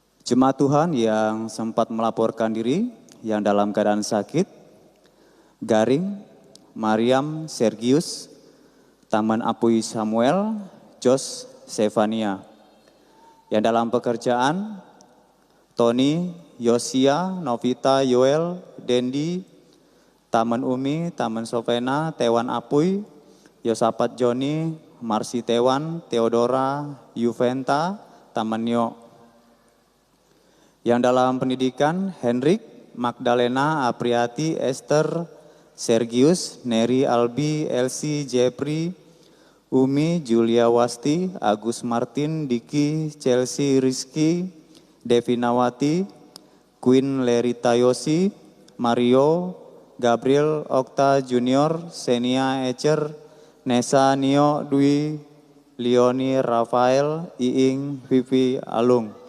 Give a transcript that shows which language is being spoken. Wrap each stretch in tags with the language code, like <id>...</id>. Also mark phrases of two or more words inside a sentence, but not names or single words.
<id>Jemaat Tuhan yang sempat melaporkan diri, yang dalam keadaan sakit, Garing, Mariam, Sergius, Taman Apui Samuel, Jos, Stefania. Yang dalam pekerjaan, Tony, Yosia, Novita, Yoel, Dendi, Taman Umi, Taman Sovena, Tewan Apui, Yosapat Joni, Marsi Tewan, Theodora, Juventa, Taman Nyo. Yang dalam pendidikan, Henrik, Magdalena, Apriati, Esther, Sergius, Neri, Albi, Elsie, Jepri, Umi, Julia Wasti, Agus Martin, Diki, Chelsea, Rizky, Devinawati, Queen Lerita Yosi, Mario, Gabriel, Okta Junior, Senia Ecer, Nesa, Nio, Dwi, Leoni, Rafael, Iing, Vivi, Alung.</id>